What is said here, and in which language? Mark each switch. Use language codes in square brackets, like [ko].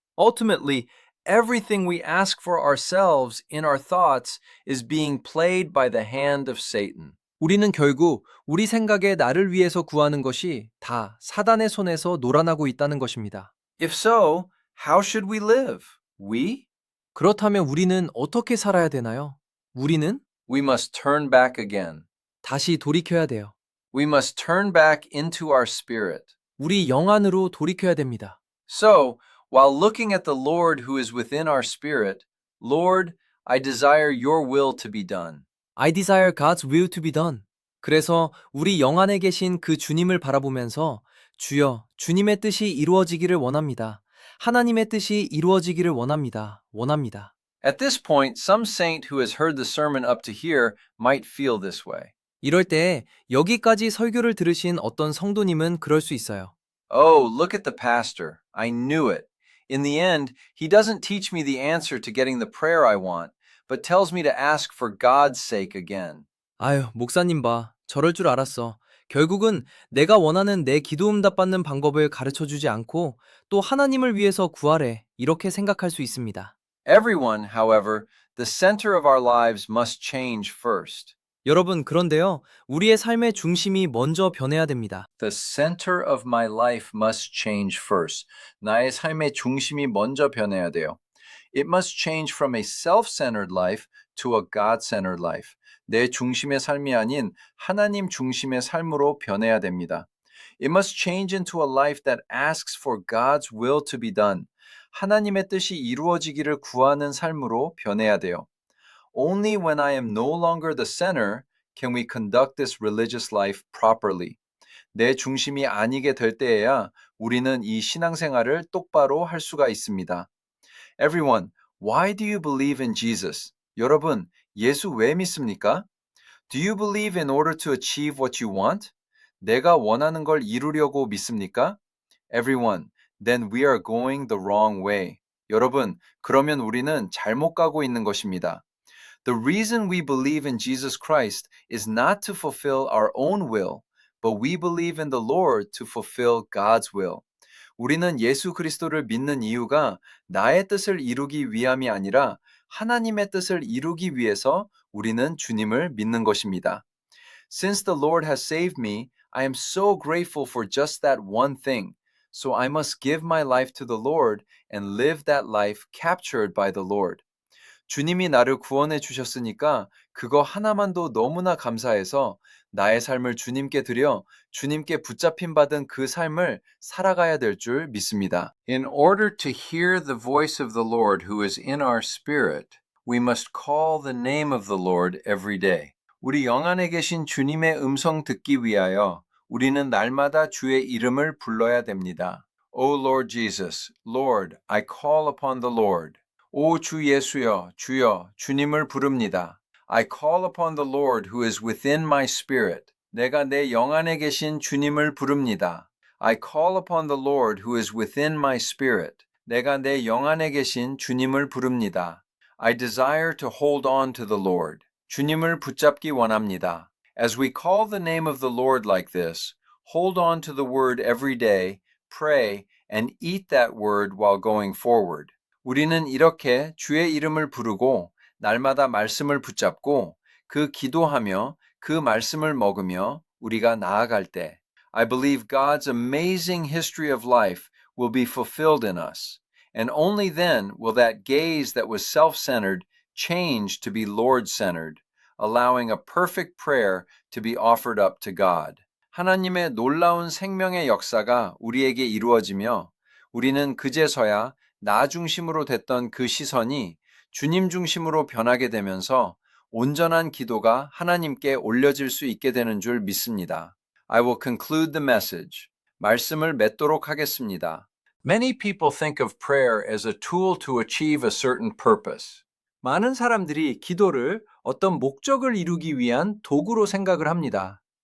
[en] Ultimately, everything we ask for ourselves in our thoughts is being played by the hand of Satan. [ko] 우리는 결국 우리 생각에 나를 위해서 구하는 것이 다 사단의 손에서 놀아나고 있다는 것입니다. [en] If so, how should we live? We? [ko] 그렇다면 우리는 어떻게 살아야 되나요? 우리는 [en] We must turn back again. [ko] 다시 돌이켜야 돼요. [en] We must turn back into our spirit. [ko] 우리 영 안으로 돌이켜야 됩니다. [en] So, while looking at the Lord who is within our spirit, Lord, I desire your will to be done. I desire God's will to be done. [ko] 그래서 우리 영 안에 계신 그 주님을 바라보면서 주여, 주님의 뜻이 이루어지기를 원합니다. 하나님의 뜻이 이루어지기를 원합니다. 원합니다. [en] At this point, some saint who has heard the sermon up to here might feel this way. [ko] 이럴 때 여기까지 설교를 들으신 어떤 성도님은 그럴 수 있어요. [en] Oh, look at the pastor. I knew it. In the end, he doesn't teach me the answer to getting the prayer I want, but tells me to ask for God's sake again. [ko] 아유, 목사님 봐. 저럴 줄 알았어. 결국은 내가 원하는 내 기도 응답 받는 방법을 가르쳐주지 않고 또 하나님을 위해서 구하래. 이렇게 생각할 수 있습니다. [en] Everyone, however, the center of our lives must change first. [ko] 여러분, 그런데요. 우리의 삶의 중심이 먼저 변해야 됩니다. [en] The center of my life must change first. [ko] 나의 삶의 중심이 먼저 변해야 돼요. [en] It must change from a self-centered life to a God-centered life. [ko] 내 중심의 삶이 아닌 하나님 중심의 삶으로 변해야 됩니다. [en] It must change into a life that asks for God's will to be done. [ko] 하나님의 뜻이 이루어지기를 구하는 삶으로 변해야 돼요. [en] Only when I am no longer the center can we conduct this religious life properly. [ko] 내 중심이 아니게 될 때에야 우리는 이 신앙생활을 똑바로 할 수가 있습니다. [en] Everyone, why do you believe in Jesus? [ko] 여러분, 예수 왜 믿습니까? [en] Do you believe in order to achieve what you want? [ko] 내가 원하는 걸 이루려고 믿습니까? [en] Everyone, then we are going the wrong way. [ko] 여러분, 그러면 우리는 잘못 가고 있는 것입니다. [en] The reason we believe in Jesus Christ is not to fulfill our own will, but we believe in the Lord to fulfill God's will. [ko] 우리는 예수 그리스도를 믿는 이유가 나의 뜻을 이루기 위함이 아니라 하나님의 뜻을 이루기 위해서 우리는 주님을 믿는 것입니다. [en] Since the Lord has saved me, I am so grateful for just that one thing. So I must give my life to the Lord and live that life captured by the Lord. [ko] 주님이 나를 구원해 주셨으니까 그거 하나만도 너무나 감사해서 나의 삶을 주님께 드려 주님께 붙잡힘 받은 그 삶을 살아가야 될 줄 믿습니다. [en] In order to hear the voice of the Lord who is in our spirit, we must call the name of the Lord every day. [ko] 우리 영 안에 계신 주님의 음성 듣기 위하여 우리는 날마다 주의 이름을 불러야 됩니다. [en] O Lord Jesus, Lord, I call upon the Lord. [ko] 오 주 예수여, 주여, 주님을 부릅니다. [en] I call upon the Lord who is within my spirit. [ko] 내가 내 영 안에 계신 주님을 부릅니다. [en] I call upon the Lord who is within my spirit. [ko] 내가 내 영 안에 계신 주님을 부릅니다. [en] I desire to hold on to the Lord. [ko] 주님을 붙잡기 원합니다. [en] As we call the name of the Lord like this, hold on to the word every day, pray, and eat that word while going forward. [ko] 우리는 이렇게 주의 이름을 부르고 날마다 말씀을 붙잡고 그 기도하며 그 말씀을 먹으며 우리가 나아갈 때 [en] I believe God's amazing history of life will be fulfilled in us. And only then will that gaze that was self-centered change to be Lord-centered, allowing a perfect prayer to be offered up to God. [ko] 하나님의 놀라운 생명의 역사가 우리에게 이루어지며 우리는 그제서야 나 중심으로 됐던 그 시선이 주님 중심으로 변하게 되면서 온전한 기도가 하나님께 올려질 수 있게 되는 줄 믿습니다. [en] I will conclude the message. [ko] 말씀을 맺도록 하겠습니다. [en] Many people think of prayer as a tool to achieve a certain purpose. [ko] 많은 사람들이 기도를 어떤 목적을 이루기 위한 도구로 생각을 합니다.